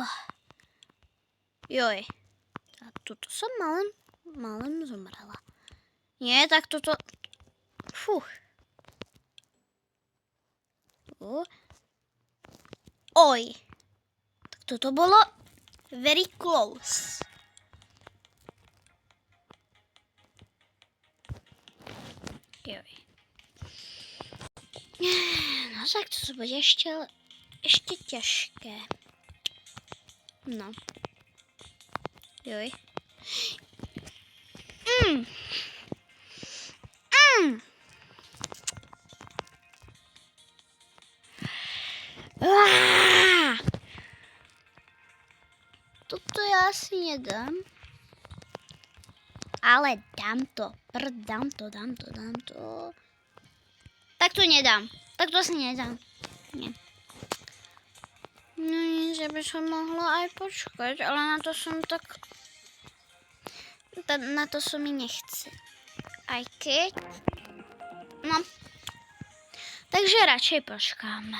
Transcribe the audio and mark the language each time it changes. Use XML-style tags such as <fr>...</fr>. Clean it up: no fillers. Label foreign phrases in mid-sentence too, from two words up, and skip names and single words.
<sk>Joj. A tuto som malem zomrela. Nie, tak toto... Fúch. Oj. Tak toto bolo</sk> <en>very close.</en> <sk>Joj.</sk> <cs>No tak to bude ještě těžké.</cs> <sk>No. Joj. Toto já asi nedám. Ale dám to. Dám to. Tak to nedám. Tak to asi nedám. Nie. No nic, že by som mohla aj počkať, ale na to som tak... Na to som mi nechce. Aj keď... No. Takže radšej počkáme.</sk>